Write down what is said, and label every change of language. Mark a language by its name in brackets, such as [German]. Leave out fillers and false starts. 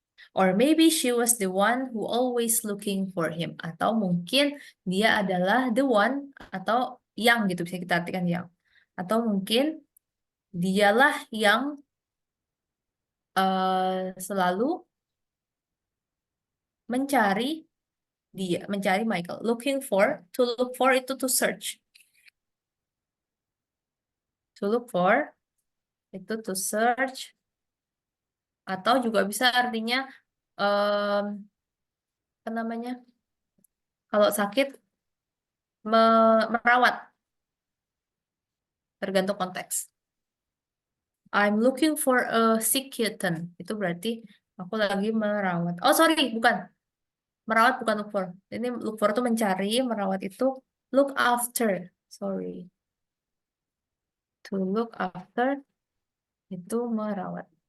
[English] Or maybe she was the one who always looking for him. [Indonesian] Atau mungkin dia adalah [English] the one [Indonesian] atau yang gitu bisa kita artikan yang. Atau mungkin dialah yang selalu mencari mencari Michael. [English] Looking for, to look for [Indonesian] itu [English] to search. To look for [Indonesian] itu [English] to search [Indonesian] atau juga bisa artinya em, apa namanya? Kalau sakit merawat, tergantung konteks. [English] I'm looking for a sick kitten. [Indonesian] Itu berarti aku lagi merawat. Oh, sorry, bukan. Merawat bukan look for. Ini look for itu mencari, merawat itu look after. Sorry. [English] To look after [Indonesian] itu merawat.